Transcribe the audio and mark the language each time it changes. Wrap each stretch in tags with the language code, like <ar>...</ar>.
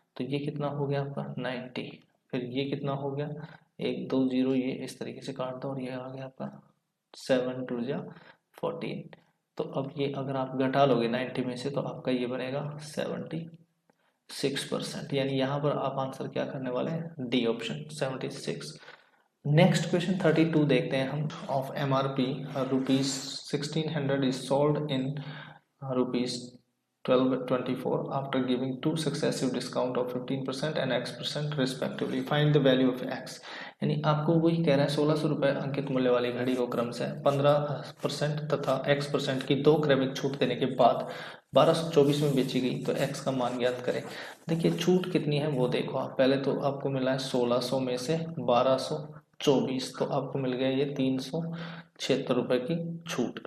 <hi>तो ये कितना हो गया आपका 90। फिर ये कितना हो गया, 1 2 0, ये इस तरीके से काट दो और ये आ गया आपका 7 2 जा 14। तो अब ये अगर आप घटा लोगे 90 में से तो आपका ये बनेगा 76%, यानी यहाँ पर आप आंसर क्या करने वाले हैं, डी ऑप्शन 76। नेक्स्ट क्वेश्चन 32 देखते हैं हम।</hi> <en>Of MRP ₹1600 is sold in ₹1224 after giving 2 successive discount of 15% and X% respectively. Find the value of X।</en> <hi>यानी आपको वही कह रहा है, 1600 रुपये अंकित मूल्य वाली घड़ी को क्रम से 15% तथा X% की 2 क्रमिक छूट देने के बाद 1224 में बेची गई, तो X का मान ज्ञात करें। देखिए छूट कितनी है वो देखो आप, पहले तो आपको मिला है 1600 में से 1224, तो आपको मिल गया ये 376 रुपये की छूट।</hi>